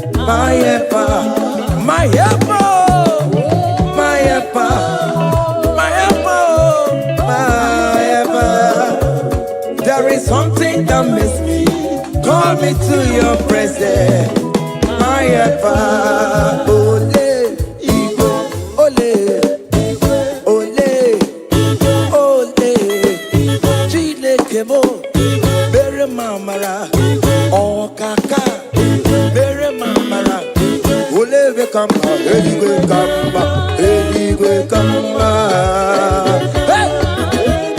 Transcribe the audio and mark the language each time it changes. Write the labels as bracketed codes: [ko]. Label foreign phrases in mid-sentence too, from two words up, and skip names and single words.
[en] My helper, my helper, oh, my helper, my helper, oh, my helper. There is something that makes me come into your presence. My helper, [ig] ole, igwe, ole, ole, ole, Chineke mo, mere m amara, ọkaka, mere m amara, ole ebe ka mma, eluigwe ka mma, eluigwe ka mma. Hey!